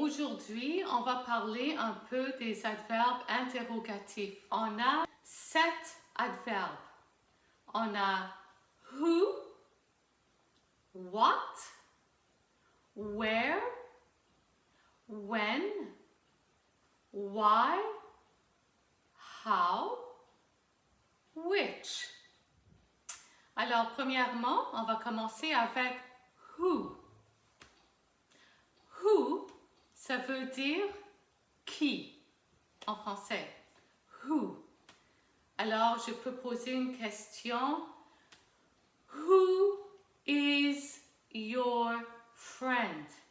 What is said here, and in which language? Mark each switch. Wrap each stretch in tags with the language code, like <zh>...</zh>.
<fr>Aujourd'hui, on va parler un peu des adverbes interrogatifs. On a 7 adverbes. On a</fr> <en>who, what, where, when, why, how, which.</en> <fr>Alors, premièrement, on va commencer avec who. Who, ça veut dire qui en français. Who. Alors, je peux poser une question.</fr> <en>Who is your friend?</en>